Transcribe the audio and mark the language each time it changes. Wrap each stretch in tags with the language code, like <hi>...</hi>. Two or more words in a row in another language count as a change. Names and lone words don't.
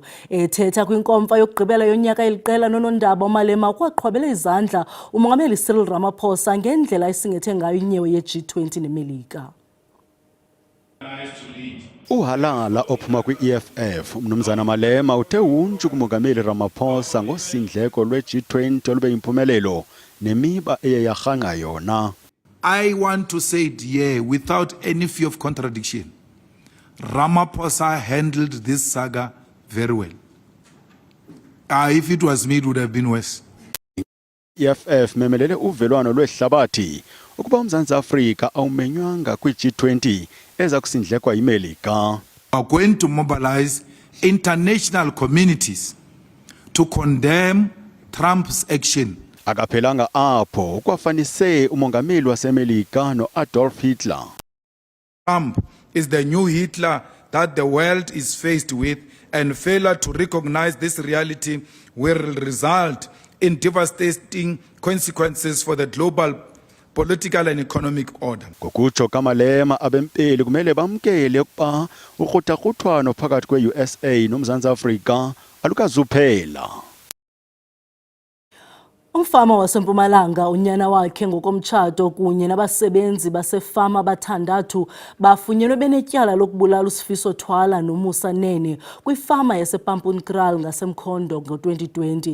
<xh>Ethetha kwinkomfa yokugqibela yonyaka eliqela nonondaba uMalema ukwaqhwabela izandla umongameli Cyril Ramaphosa ngendlela esingethe ngayo inyewe ye-G20 neMelika. Uhalala ophuma kwi-EFF umnumzana Malema uthe untshu kumongameli Ramaphosa ngosindleko lwe-G20 olube yimpumelelo nemiba eyayarhanga yona.</xh> <en>I want to say it here without any fear of contradiction. Ramaphosa handled this saga very well. If it was me, it would have been worse.</en> <xh>EFF memelele uvelwano lwehlabathi ukuba uMzantsi Afrika awumenywanga kwi-G20 eza kusindlekwa yiMelika.</xh> <en>We are going to mobilize international communities to condemn Trump's action.</en> <xh>Akaphelanga apho ukwafanise umongameli waseMelika no-Adolf Hitler.</xh> <en>Trump is the new Hitler that the world is faced with, and failure to recognize this reality will result in devastating consequences for the global political and economic order.</en> <xh>Ngokutsho kaMalema abempeli kumele bamkele ukuba ukruthakrutwano phakathi kwe-USA noMzantsi Afrika alukazuphela. Umfama waseMpumalanga unyana wakhe ngokomtshato kunye nabasebenzi basefama bathandathu bafunyenwe benetyala lokubulala uSifiso Thwala noMusa Nene kwifama yasePampunkraal ngasemkhondo ngo-2020.</xh>